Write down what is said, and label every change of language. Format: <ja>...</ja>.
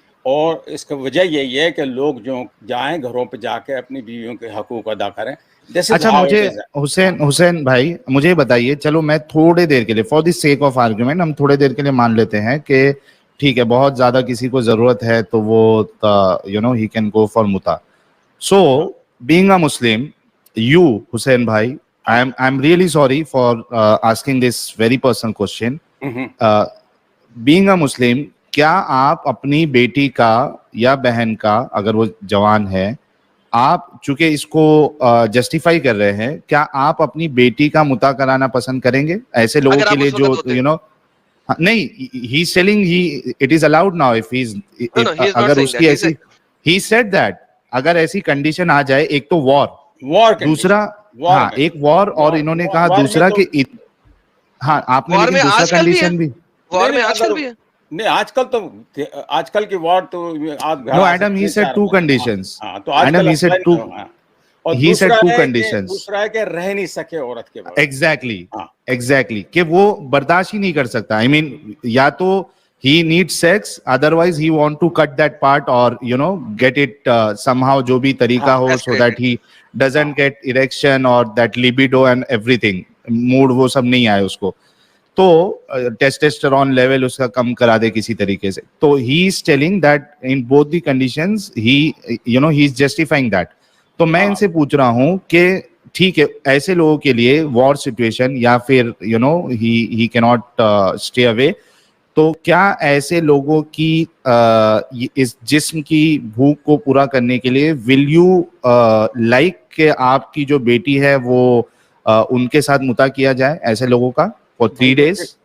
<ur>اور اس کا وجہ یہی ہے کہ لوگ جو جائیں گھروں پہ جا کے اپنی بیویوں کے حقوق ادا کریں. اچھا مجھے حسین بھائی مجھے بتائیے, چلو میں تھوڑے دیر کے لیے</ur> <en>for the sake of argument</en> <ur>ہم تھوڑے دیر کے لیے مان لیتے ہیں کہ ٹھیک ہے بہت زیادہ کسی کو ضرورت ہے تو وہ</ur> <en>ہی can go for</en> <ur>متا.</ur> <en>So being a Muslim, you Hussain بھائی, I'm really sorry for asking this very personal question.</en> <ur>Being a Muslim, کیا آپ اپنی بیٹی کا یا بہن کا, اگر وہ جوان ہے, آپ چونکہ اس کو جسٹیفائی کر رہے ہیں, کیا آپ اپنی بیٹی کا متا کرانا پسند کریں گے ایسے لوگوں کے لیے جو نہیں,</ur> <en>he is telling it is allowed now if</en> <ur>اگر اس کی ایسی</ur> <en>he said that</en> <ur>اگر ایسی کنڈیشن آ جائے, ایک تو وار, دوسرا ہاں ایک وار, اور انہوں نے کہا دوسرا کہ ہاں آپ نے لیکن دوسرا کنڈیشن بھی وار میں آج کل بھی ہے نہیں, آج کل کی وار تو</ur> <en>no Adam he said 2 conditions. تو Adam he said 2, اور he said 2 conditions.</en> <ur>دوسرا ہے کہ رہ نہیں سکے عورت کے بعد. ایگزیکٹلی کہ وہ برداشت ہی نہیں کر سکتا.</ur> <en>I mean</en> <ur>یا تو</ur> <en>he needs sex, otherwise he want to cut that part or get it somehow,</en> <ur>جو بھی طریقہ ہو,</ur> <en>so that he doesn't get erection or that libido and everything, mood</en> <ur>وہ سب نہیں آئے اس کو, تو ٹیسٹسٹرون لیول اس کا کم کرا دے کسی طریقے سے.</ur> <en>تو he is telling that in both the conditions he is justifying that.</en> <ur>تو میں ان سے پوچھ رہا ہوں کہ ٹھیک ہے ایسے لوگوں کے لیے وار سچویشن یا پھر</ur> <en>he cannot stay away,</en> <ur>تو کیا ایسے لوگوں کی اس جسم کی بھوک کو پورا کرنے کے لیے</ur> <en>will you like</en> <ur>کہ آپ کی جو بیٹی ہے وہ ان کے ساتھ متا کیا جائے ایسے لوگوں کا</ur> <en>for 3 days؟</en>